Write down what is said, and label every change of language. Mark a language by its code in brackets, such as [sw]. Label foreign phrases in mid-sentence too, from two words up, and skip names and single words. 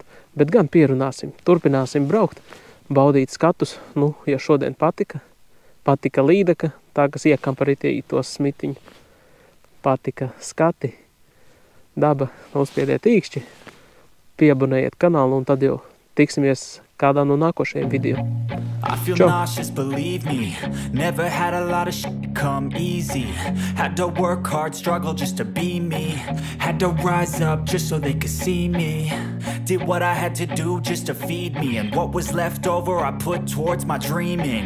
[lv] Bet gan pierunāsim, turpināsim braukt, baudīt skatus. Ja šodien patika līdeka, tā, kas iekamparītie tos smitiņu. Patika skati, daba, uzspiediet īkšķi, piebunējiet kanālu un tad jau tiksimies kādā no nākošajiem video. [en] I feel [lv] Čau. [en] nauseous, believe me. Never had a lot of shit come easy. Had to work hard, struggle just to be me. Had to rise up just so they could see me. Did what I had to do just to feed me. And what was left over I put towards my dreaming.